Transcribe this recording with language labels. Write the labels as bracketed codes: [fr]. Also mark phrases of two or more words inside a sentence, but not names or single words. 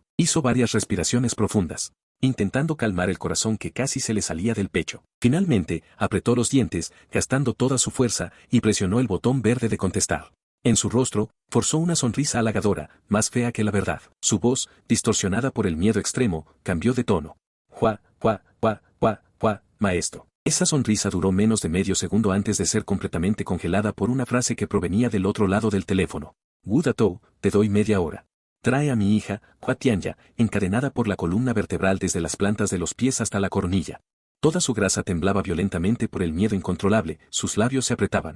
[es] Hizo varias respiraciones profundas, intentando calmar el corazón que casi se le salía del pecho. Finalmente, apretó los dientes, gastando toda su fuerza, y presionó el botón verde de contestar. En su rostro, forzó una sonrisa halagadora, más fea que la verdad. Su voz, distorsionada por el miedo extremo, cambió de tono. Hua, hua, hua, hua, hua, maestro. Esa sonrisa duró menos de medio segundo antes de ser completamente congelada por una frase que provenía del otro lado del teléfono. Wu Datou, te doy media hora. Trae a mi hija, Hua Tianya, encadenada por la columna vertebral desde las plantas de los pies hasta la coronilla. Toda su grasa temblaba violentamente por el miedo incontrolable, sus labios se apretaban.